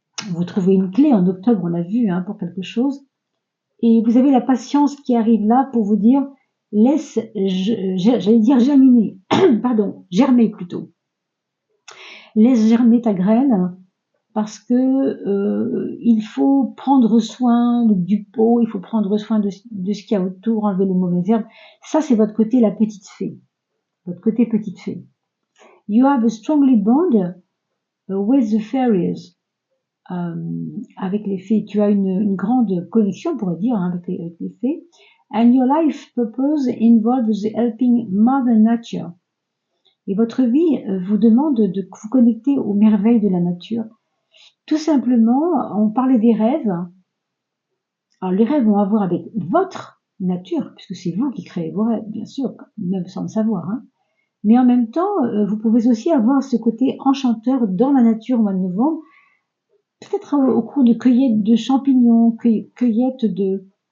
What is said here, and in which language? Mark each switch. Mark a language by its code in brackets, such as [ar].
[fr] Vous trouvez une clé en octobre, on l'a vu, hein, pour quelque chose. Et vous avez la patience qui arrive là pour vous dire, laisse, j'allais dire germiner, pardon, germer plutôt. Laisse germer ta graine parce que il faut prendre soin du pot, il faut prendre soin de ce qu'il y a autour, enlever les mauvaises herbes. Ça, c'est votre côté la petite fée, votre côté petite fée. [en] You have a strongly bond with the fairies. [fr] Avec les fées, tu as une grande connexion, on pourrait dire, hein, avec les fées. [en] And your life purpose involves helping Mother Nature. [fr] Et votre vie vous demande de vous connecter aux merveilles de la nature. Tout simplement, on parlait des rêves. Alors les rêves vont avoir avec votre nature, puisque c'est vous qui créez vos rêves, bien sûr, même sans le savoir. Hein. Mais en même temps, vous pouvez aussi avoir ce côté enchanteur dans la nature au mois de novembre, peut-être au cours de cueillette de champignons, cueillette de...